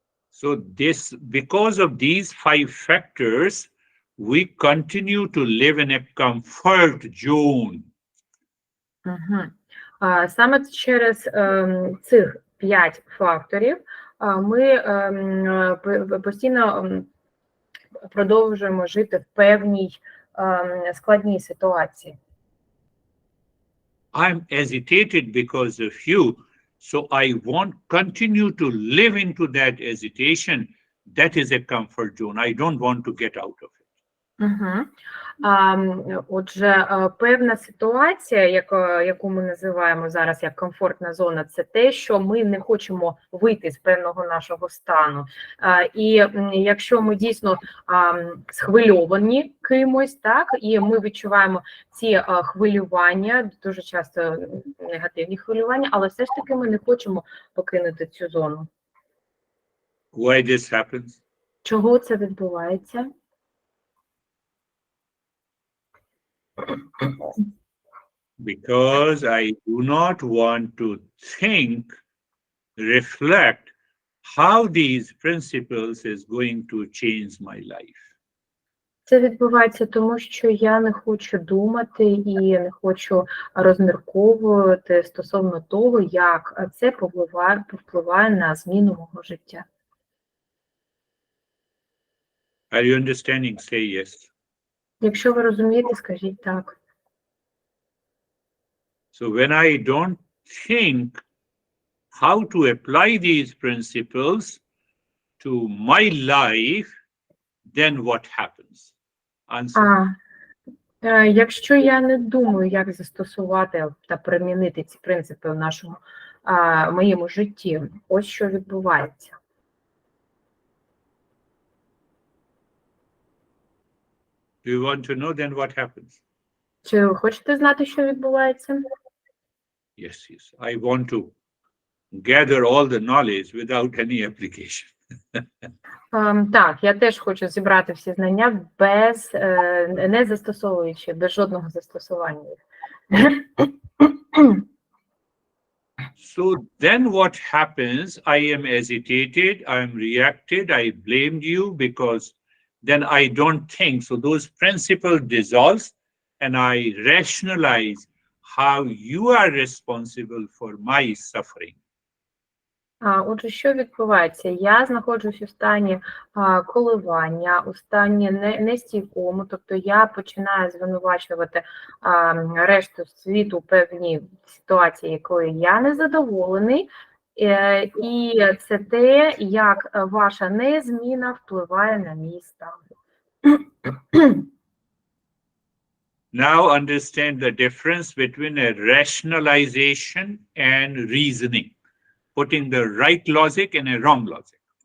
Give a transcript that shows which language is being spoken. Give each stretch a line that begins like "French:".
English: So because of these 5 factors, we continue to live in a comfort zone.
Ukrainian: Саме через цих 5 факторів ми постійно продовжуємо жити в певній складній ситуації.
English: I'm agitated because of you, so I won't continue to live into that agitation. That is a comfort zone. I don't want to get out of it.
Ukrainian: Отже, певна ситуація, яку ми називаємо зараз як комфортна зона, це те, що ми не хочемо вийти з певного нашого стану. І якщо ми дійсно схвильовані кимось, так, і ми відчуваємо ці хвилювання, дуже часто негативні хвилювання, але все ж таки ми не хочемо покинути цю зону.
English: Why this happens?
Ukrainian: Чого це відбувається?
English: Because I do not want to think, reflect how these principles is going to change my life.
Ukrainian: Це відбувається тому, що я не хочу думати і не хочу розмірковувати стосовно того, як це повпливає на зміну мого життя.
English: Are you understanding? Say yes.
Ukrainian: Якщо ви розумієте, скажіть так.
English: So when I don't think how to apply these principles to my life, then what happens? Answer.
Ukrainian: Якщо я не думаю, як застосувати та примінити ці принципи в моєму житті, ось що відбувається.
English: Do you want to know then what happens?
Ukrainian: Чи ви хочете знати, що відбувається?
English: Yes, yes. I want to gather all the knowledge without any application.
Ukrainian: Так, я теж хочу зібрати всі знання не застосовуючи, без жодного застосування.
English: So then what happens? I am agitated, I am reacted, I blamed you because then I don't think. So those principles dissolve and I rationalize how you are responsible for my suffering.
Ukrainian: Отже, що відбувається? Я знаходжусь у стані коливання, у стані нестійкому, тобто я починаю звинувачувати решту світу у певній ситуації, якою я не задоволений, і це те, як ваша незміна впливає на мій стан.
English: Now understand the difference between a rationalization and reasoning. Putting the right logic and a wrong logic.